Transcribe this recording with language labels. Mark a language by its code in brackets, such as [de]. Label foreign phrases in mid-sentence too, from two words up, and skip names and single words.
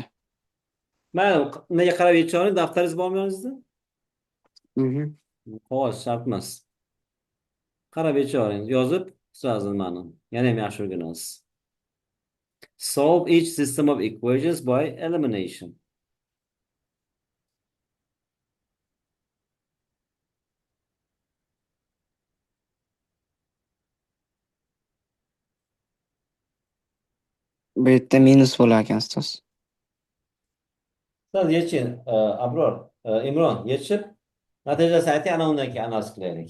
[uz] Mayli, nimaga qarab yechish daftaringiz bormi yoningizda? Mhm. Qog'oz shart emas. Qarab yechish yozib, sразу nimani. Yana ham yaxshi o'rganasiz. [en] Solve each system of equations by elimination. [uz] Bu yerda minus bo'lar ekan ustoz. Siz yeching, Abror, Imron, yechib, natijasini ayting, ana undan keyin analiz qilaylik.